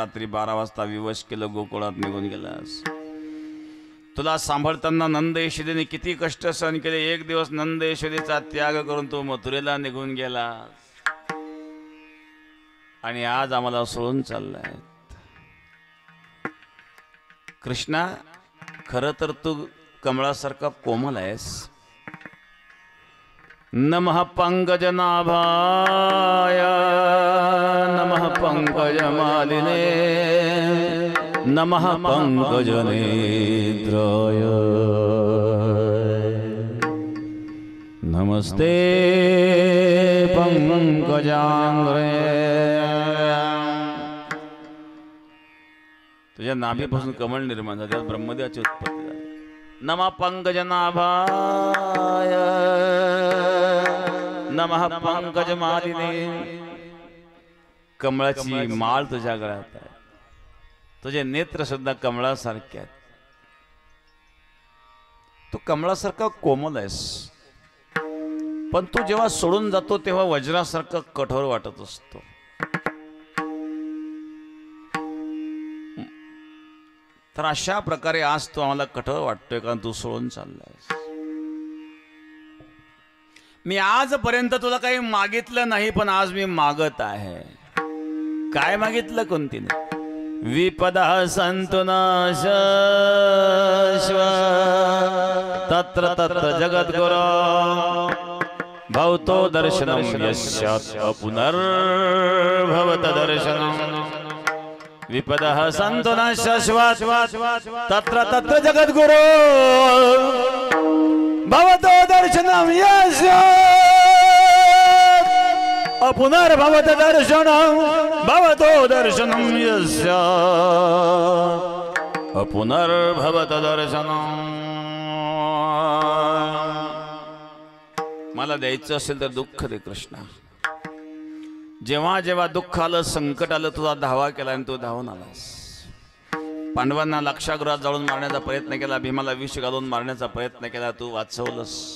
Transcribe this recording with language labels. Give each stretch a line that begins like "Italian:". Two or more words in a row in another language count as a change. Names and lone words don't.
Marathi: रात्री 12 वाजता विवश केलं, गोकुळात निघून गेलास. तुला सांभाळताना नंद यशोदेने किती कष्ट सहन केले. एक दिवस नंद यशोदेचा त्याग करून तू मथुरेला निघून गेला आणि आज आम्हाला सोडून चाललाय. कृष्णा, खरं तर तू कमळासारखा कोमल आहेस.
Sanskrit: नमः पंकजनाभाय नमः पंकजमालिने नमः पंकजनेत्राय नमस्ते पंकजांग्रे.
Marathi: तुझ्या नाभीपासून कमळ निर्माण झाले, ब्रह्मदेवाची उत्पत्ती झाली.
Sanskrit: नमः पंकजनाभाय नमः पंकजमालिने.
Marathi: कमळाची माळ तुझ्या गळ्यात आहे. तुझे नेत्र सुद्धा कमळासारखे आहेत. तू कमळासारखा कोमल आहेस, पण तू जेव्हा सोडून जातो तेव्हा वज्रासारखा कठोर वाटत असतो. तर अशा प्रकारे आज तू आम्हाला कठोर वाटतोय, कारण तू सोडून चाललायस. मी आजपर्यंत तुला काही मागितलं नाही, पण आज मी मागत आहे. काय मागितलं कुंतीने?
Sanskrit: विपदः सन्तु न शाश्वत तत्र तत्र जगद्गुरो भवतो दर्शनं यस्यात् पुनर्भवत दर्शनम्. विपदः सन्तु न शाश्वत तत्र तत्र जगद्गुरो भवतो दर्शनम यस्य पुनर्भवत दर्शनम भवतो दर्शनम यस्य पुनर्भवत दर्शनम.
Marathi: मला द्यायचं असेल तर दुःख दे कृष्णा. जेव्हा जेव्हा दुःख आलं, संकट आलं, तुझा धावा केला आणि तू धावून आलास. पांडवांना लाक्षागृहात जाळून मारण्याचा प्रयत्न केला, भीमाला विष घालून मारण्याचा प्रयत्न केला, तू वाचवलंस.